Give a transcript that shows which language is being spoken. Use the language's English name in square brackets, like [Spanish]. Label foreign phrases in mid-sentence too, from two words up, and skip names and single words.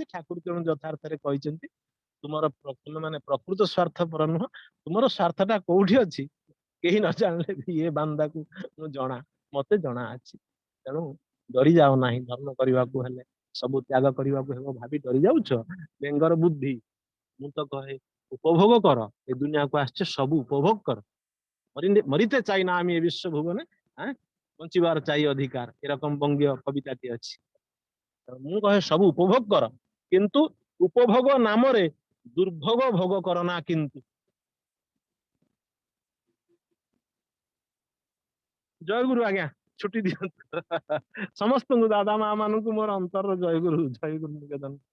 [Odia] ଠାକୁର ତେଣୁ ଯଥାର୍ଥରେ କହିଛନ୍ତି, ତୁମର ତୁମେ ମାନେ ପ୍ରକୃତ ସ୍ୱାର୍ଥପର ନୁହଁ, ତୁମର ସ୍ୱାର୍ଥଟା କୋଉଠି ଅଛି କେହି ନ ଜାଣିଲେ ବି ଏ ବାନ୍ଦାକୁ ମୁଁ ଜଣା, ମତେ ଜଣା ଅଛି। ତେଣୁ ଡରି ଯାଅ ନାହିଁ, ଧର୍ମ କରିବାକୁ ହେଲେ ସବୁ ତ୍ୟାଗ କରିବାକୁ ହେବ ଭାବି ଡରି ଯାଉଛ, ବେଙ୍ଗର ବୁଦ୍ଧି। ମୁଁ ତ କହେ ଉପଭୋଗ କର, ଏ ଦୁନିଆକୁ ଆସିছে ସବୁ ଉପଭୋଗ କର। [Bangla] ମରିতে চাই না আমি এ বিশ্ব ভুবনে, বঞ্চিবার চাই ଅଧିକାର, এরকম বঙ্গীয় কবিতাটি ଅଛି। [Odia] ମୁଁ କହେ ସବୁ ଉପଭୋଗ କର, କିନ୍ତୁ ଉପଭୋଗ ନାମରେ ଦୁର୍ଭୋଗ ଭୋଗ କର ନା। କିନ୍ତୁ ଜୟଗୁରୁ ଆଜ୍ଞା, ଛୁଟି ଦିଅନ୍ତୁ ସମସ୍ତଙ୍କୁ, ଦାଦା ମା ମାନଙ୍କୁ ମୋର ଅନ୍ତରର ଜୟଗୁରୁ ନିବେଦନ।